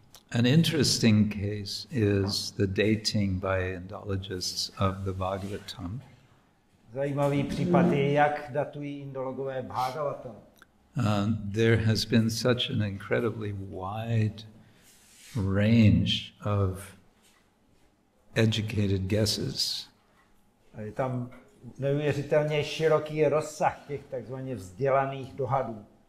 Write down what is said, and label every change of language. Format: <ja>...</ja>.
<en>An interesting case is the dating by Indologists of the Bhagavatam.</en> <cs>Zajímavý případ je, jak datují indologové Bhagavatam.</cs> <en>There has been such an incredibly wide range of educated guesses.</en> <cs>Je tam neuvěřitelně široký rozsah těch takzvaně vzdělaných dohadů.</cs>